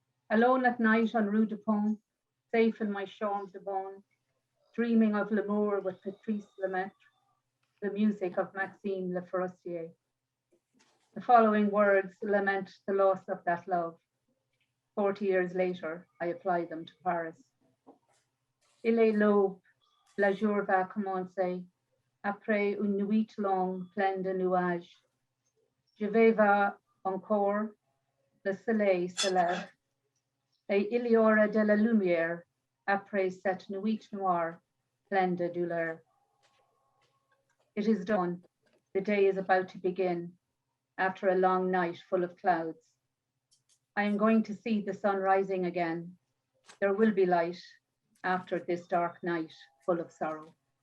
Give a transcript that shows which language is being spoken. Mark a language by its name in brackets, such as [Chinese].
[English] Alone at night on Rue de Pont, safe in my [French] chambre de bonne, [English] dreaming of [French] l'amour [English] with Patrice Lemaitre, the music of Maxime Le Forestier. The following words lament the loss of that love. 40 years later, I apply them to Paris. [French] Il est l'aube, la jour va commencer, après une nuit longue pleine de nuages. Je vais voir encore, le soleil se lève, et il y aura de la lumière après cette nuit noire pleine de douleur. [English] It is done. The day is about to begin after a long night full of clouds. I am going to see the sun rising again. There will be light after this dark night full of sorrow.